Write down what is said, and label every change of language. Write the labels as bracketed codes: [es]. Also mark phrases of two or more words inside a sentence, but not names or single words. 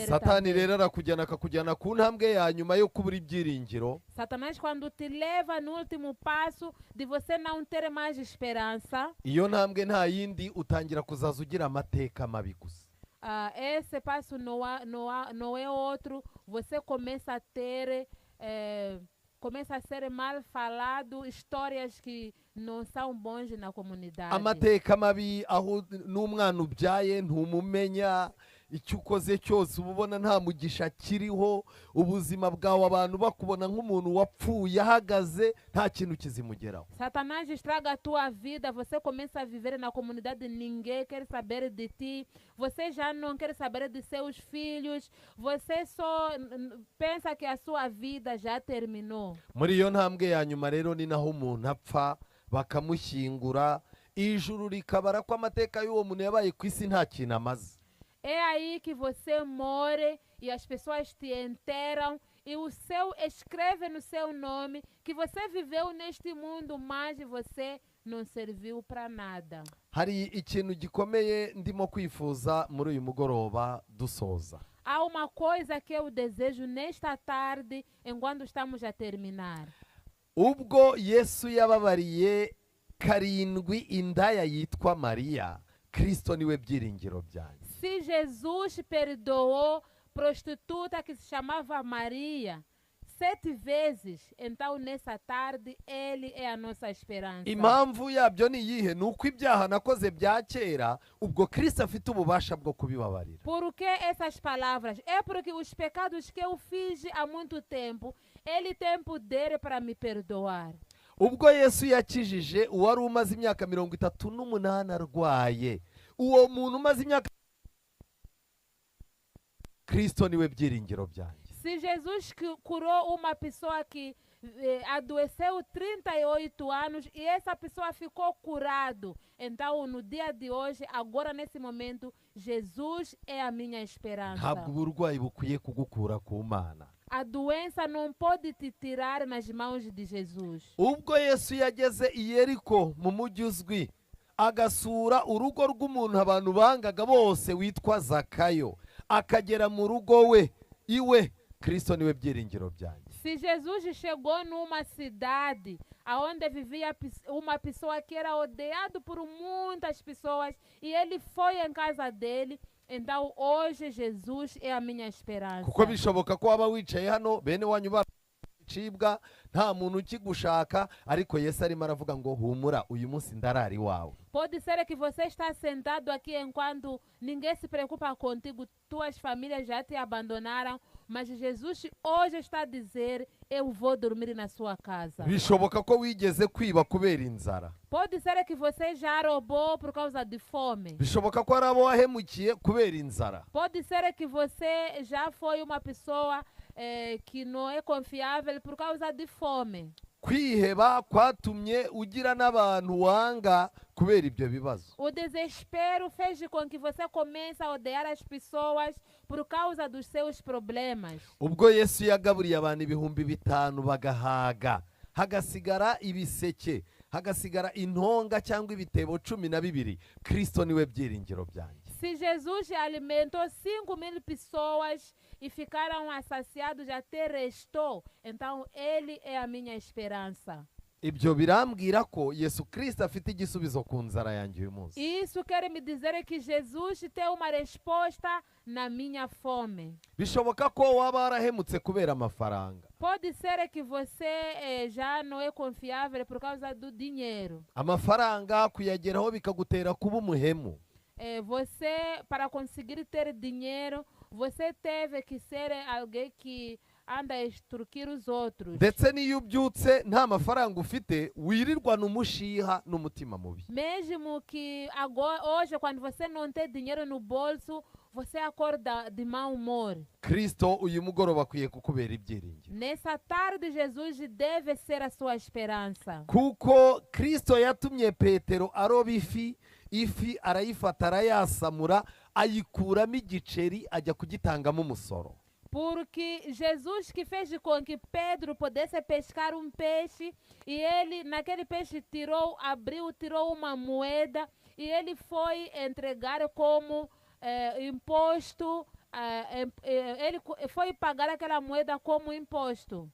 [rw] Satani rero arakujyana akakujyana ku ntambwe ya nyuma yo kubura ibyiringiro. [pt] Satanás quando te leva no último passo de você não ter mais esperança. [rw] Iyo ntambwe nta yindi, utangira kuzaza ugira amateka mabi gusa. [pt] Esse passo não é outro. Você começa a ter começa a ser mal falado, histórias que não são bons na comunidade. [rw] Amateka mabi aho n'umwana ubyaye ntumumenya, icyo ukoze cyose ubona nta mugisha kiriho, ubuzima bwawe abantu bakubona nk'umuntu wapfuye ahagaze, nta kintu kizimugeraho. [pt] Satanás estraga a tua vida, você começa a viver na comunidade, ninguém quer saber de ti, você já não quer saber de seus filhos, você só pensa que a sua vida já terminou. [rw] Muri iyo ntambwe ya nyuma rero ni naho umuntu apfa, bakamushyingura, ijuru rikabara ko amateka y'uwo muntu yabaye ku isi nta kintu amaze. [pt] É aí que você morre e as pessoas te enterram e escreve no seu nome que você viveu neste mundo, mas você não serviu para nada. [rw] Hari ikintu gikomeye ndimo kwifuza muri uyu mugoroba dusoza. [pt] Há uma coisa que eu desejo nesta tarde, enquanto estamos a terminar. [rw] Ubwo Yesu yababariye karindwi indaya yitwa Mariya, Kristo niwe byiringiro byanjye. [pt] Se Jesus perdoou prostituta que se chamava Maria 7 vezes, então nessa tarde ele é a nossa esperança. [rw] Impamvu yabyo ni iyihe? Ni uko ibyaha nakoze bya kera, ubwo Kristo afite ububasha bwo kubibabarira. [pt] Por que essas palavras? É porque os pecados que eu fiz há muito tempo, ele tem poder para me perdoar. [rw] Ubwo Yesu yakijije uwari umaze imyaka 38 arwaye, uwo muntu umaze imyaka, Kristo niwe byiringiro byanjye. [pt] Se Jesus curou uma pessoa que adoeceu 38 anos e essa pessoa ficou curado, então no dia de hoje, agora nesse momento, Jesus é a minha esperança. [rw] Ntabwo uburwayi bukwiye kugukura ku Mana. [pt] A doença não pode te tirar nas mãos de Jesus. [rw] Ubwo Yesu yageze i Yeriko mu mujyi uzwi, agasura urugo rw'umuntu abantu bangaga bose witwa Zakayo, akagera mu rugo we iwe, Kristo niwe byiringiro byanjye. [pt] Se Jesus chegou numa cidade onde vivia uma pessoa que era odiada por muitas pessoas e ele foi em casa dele, então hoje Jesus é a minha esperança. [rw] kuko bishoboka ko waba wicaye hano bene wanyu bacibwa nta muntu ukigushaka, ariko Yesu arimo aravuga ngo humura, uyu munsi ndarari wawe. [pt] Pode ser que você está sentado aqui enquanto ninguém se preocupa contigo, tuas famílias já te abandonaram, mas Jesus hoje está a dizer, eu vou dormir na sua casa. [rw] Bishoboka ko wigeze kwiba kubera inzara. [pt] Pode ser que você já roubou por causa de fome. [rw] Bishoboka ko hari abo wahemukiye kubera inzara. [pt] Pode ser que você já foi uma pessoa que não é confiável por causa de fome. [rw] Kwiheba kwatumye ugira n'abantu wanga kubera ibyo bibazo. [pt] O desespero fez com que você comece a odiar as pessoas por causa dos seus problemas. [rw] Ubwo Yesu yagaburiye abantu 5,000 bagahaga, hagasigara ibiseke, hagasigara intonga cyangwa ibitebo 12, Kristo niwe byiringiro byanjye. [pt] Se Jesus alimentou 5.000 pessoas e ficaram saciados até restou, então ele é a minha esperança. [rw] Ibyo birambwira ko Yesu Kristo afite igisubizo ku nzara yanjye uyu munsi. [pt] Isso quer me dizer que Jesus tem uma resposta na minha fome. [rw] Bishoboka ko waba warahemutse kubera amafaranga. [pt] Pode ser que você já não é confiável por causa do dinheiro. [rw] Amafaranga kuyageraho bikagutera kuba umuhemu. [pt] Você, para conseguir ter dinheiro, você teve que ser alguém que anda a extorquir os outros. [rw] Ndetse niyo ubyutse nta mafaranga ufite, wirirwa n'umushiha n'umutima mubi. [pt] Mesmo que agora, hoje, quando você não tem dinheiro no bolso, você acorda de mau humor. [rw] Kristo uyu mugoroba akwiye kukubera ibyiringiro. [pt] Nessa tarde, Jesus deve ser a sua esperança. [rw] Kuko Kristo yatumye Petero aroba ifi arayifata arayasamura ayikuramo igiceri ajya kugitangamo umusoro. [pt] Porque Jesus que fez com que Pedro pudesse pescar um peixe e ele naquele peixe tirou uma moeda e ele foi entregar como imposto, ele foi pagar aquela moeda como imposto.